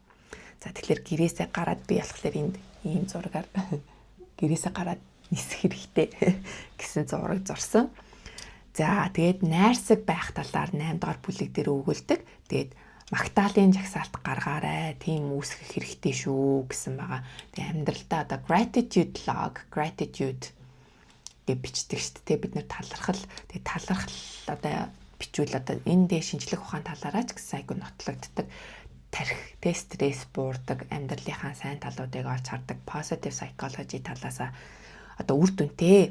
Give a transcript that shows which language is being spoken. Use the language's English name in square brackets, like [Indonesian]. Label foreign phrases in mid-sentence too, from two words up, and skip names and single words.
[Mongolian] За тэгэхээр гэрээсээ гараад би болохоор энд ийм зургаар гэрээсээ гараад нисэх хэрэгтэй гэсэн зураг зурсан. За тэгээд найрсаг байх талаар 8 дугаар бүлэг дээр өгүүлдэг. Тэгээд магтаалын жагсаалт гаргаарай. Тийм үүсгэх хэрэгтэй шүү гэсэн байгаа. Тэгээд амьдралдаа одоо [English] gratitude log, [Mongolian] gratitude гэж бичдэг шүү дээ. Бид нэр талархал. Тэгээд талархал одоо бичвэл одоо энэ дээр шинжлэх ухаан талаараа ч гэсэн айгүй нотлогддог. Тарих, стресс буурдаг, амьдралынхаа сайн талуудыг олж хардаг, [English] positive psychology [Mongolian] талаасаа одоо үр дүнтэй.